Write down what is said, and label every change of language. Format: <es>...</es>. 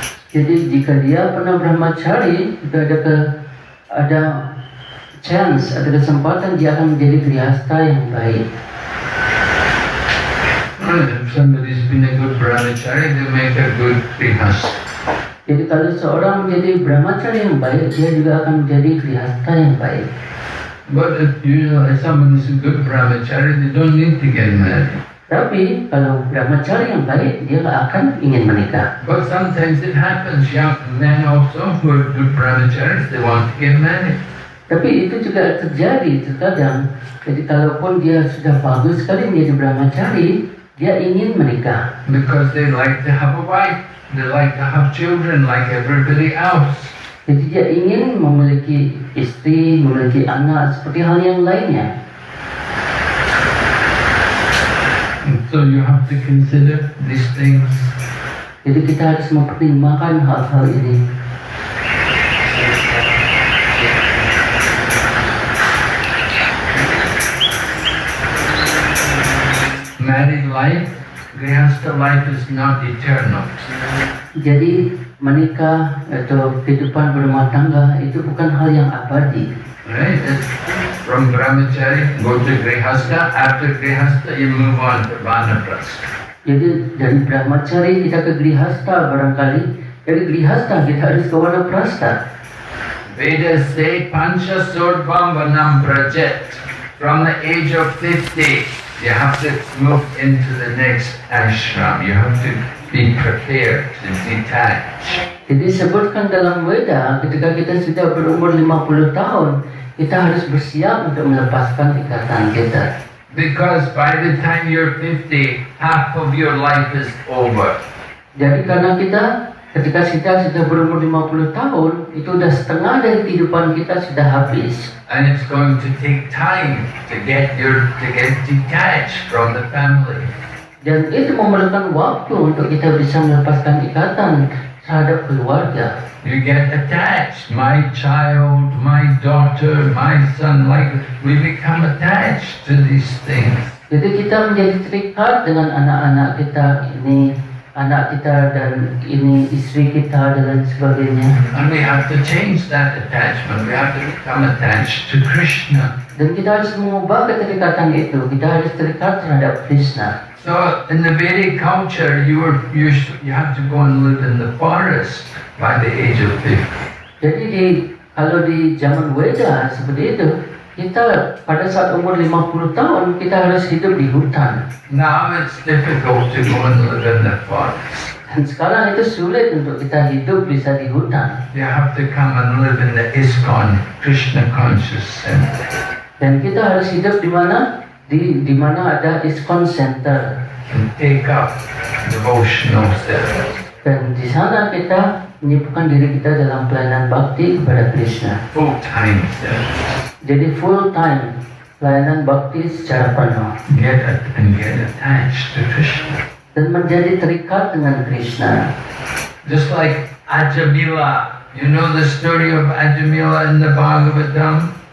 <id>Jadi jika dia pernah brahmachari, itu ada chance, ada kesempatan dia akan menjadi grihastha yang baik.</id> <en>If somebody's been a good brahmachari, they make a good grihastha.</en> <id>Jadi kalau seorang menjadi brahmachari yang baik, dia juga akan menjadi grihastha yang baik.</id> <en>But if someone is a good brahmachari, they don't need to get married.</en> <id>Tapi kalau brahmachari yang baik, dia nggak akan ingin menikah.</id> <en>But sometimes it happens, young men also who are good brahmacharis, they want to get married.</en> <id>Tapi itu juga terjadi terkadang. Jadi kalaupun dia sudah bagus sekali menjadi brahmachari, dia ingin menikah.</id> <en>Because they like to have a wife, they like to have children like everybody else.</en> <id>Jadi dia ingin memiliki istri, memiliki anak seperti hal yang lainnya.</id> <en>And so you have to consider these things.</en> <id>Jadi kita harus mempertimbangkan hal-hal ini.</id> <en>Married life, grihastha life is not eternal.</en> <id>Jadi menikah atau kehidupan berumah tangga itu bukan hal yang abadi.</id> <en>Right? From brahmachari, go to grihastha. After grihastha, you move on to vanaprastha.</en> <id>Jadi dari brahmachari kita ke grihastha barangkali. Dari grihastha kita harus ke vanaprastha.</id> <en>Vedas say</en> <sa>pancha sordvam vanam prajet.</sa> <en>From the age of 50, you have to move into the next ashram. You have to be prepared to detach.</en> <id>Jadi sebutkan dalam Weda ketika kita sudah berumur 50 tahun, kita harus bersiap untuk melepaskan ikatan kita.</id> <en>Because by the time you're 50, half of your life is over.</en> <id>Jadi karena ketika kita sudah berumur 50 tahun, itu sudah setengah dari kehidupan kita sudah habis.</id> <en>And it's going to take time to get detached from the family.</en> <id>Dan itu memerlukan waktu untuk kita bisa melepaskan ikatan terhadap keluarga.</id> <en>You get attached. My child, my daughter, my son, like we become attached to these things.</en> <id>Jadi kita menjadi terikat dengan anak-anak kita ini, anak kita dan ini istri kita dan lain sebagainya.</id> <en>And we have to change that attachment. We have to become attached to Krishna.</en> <id>Dan kita harus mengubah keterikatan itu. Kita harus terikat terhadap Krishna.</id> <en>So in the Vedic culture, you have to go and live in the forest by the age of 50.</en> <id>Jadi kalau di zaman Weda seperti itu, kita pada saat umur 50 tahun kita harus hidup di hutan.</id> <en>Now it's difficult to go and live in the forest.</en> <id>Dan sekarang itu sulit untuk kita hidup bisa di hutan.</id> <en>You have to come and live in the ISKCON, Krishna Conscious Center.</en> <id>Dan kita harus hidup di mana? Di mana ada ISKCON Center.</id> <en>And take up devotional service.</en> <id>Dan di sana kita menyibukkan diri kita dalam pelayanan bakti kepada Krishna.</id> <en>Full-time service.</en> <id>Jadi full time pelayanan bakti secara penuh</id> <en>get attached to Krishna.</en> <id>dan menjadi terikat dengan Krishna.</id> <en>Just like Ajamila. You know the story of Ajamila in the Bhagavatam?</en>